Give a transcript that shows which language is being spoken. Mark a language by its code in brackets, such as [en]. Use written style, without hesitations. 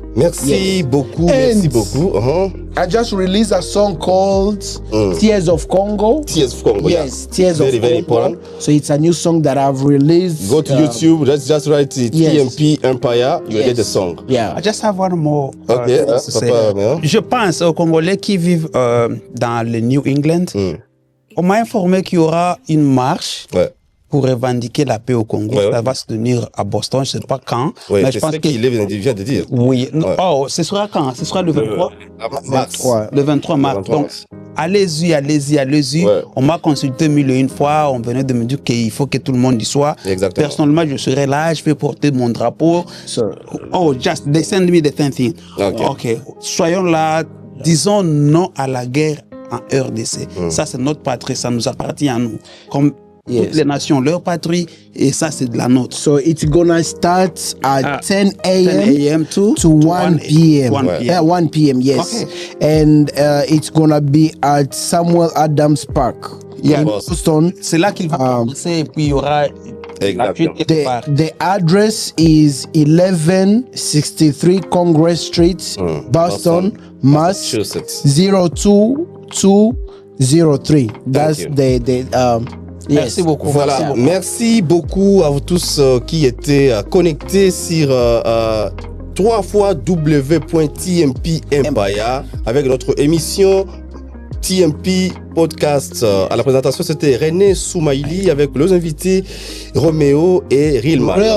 [fr] Merci beaucoup. Merci beaucoup. [en] I just released a song called Tears of Congo. Tears of Congo. Yes, Tears of Congo. Very important. So it's a new song that I've released. Go to YouTube. Let's just write TMP Empire. You get the song. Yeah. I just have one more. Okay. [fr] Je pense aux Congolais qui vivent dans le New England. On m'a informé qu'il y aura une marche. Pour revendiquer la paix au Congo. Ça va se tenir à Boston, je ne sais pas quand. Mais je pense qu'il vient de dire. Oui. Oh, ce sera quand? Ce sera le 23 mars. Le 23 mars. Donc, allez-y. On m'a consulté mille et une fois. On venait de me dire qu'il faut que tout le monde y soit. Exactement. Personnellement, je serai là. Je vais porter mon drapeau. [en] Just they send me the thing. [fr] OK. Soyons là. Disons non à la guerre en RDC. Ça, c'est notre patrie. Ça nous appartient à nous. Comme toutes les nations, leur patrie, et ça, c'est de la nôtre. [en] So it's gonna start at 10 a.m. to 1 p.m. 1 p.m. Yes. Okay. And it's gonna be at Samuel Adams Park in Boston. [fr] C'est là qu'il va commencer, et puis il y aura [en] the address is 1163 Congress Street, Boston, Massachusetts 02203. That's the [fr] Merci beaucoup. Voilà, merci beaucoup à vous tous qui étaient connectés sur 3 fois w.tmp Empire avec notre émission TMP Podcast. À la présentation, c'était René Soumaïli avec les invités Roméo et Realman.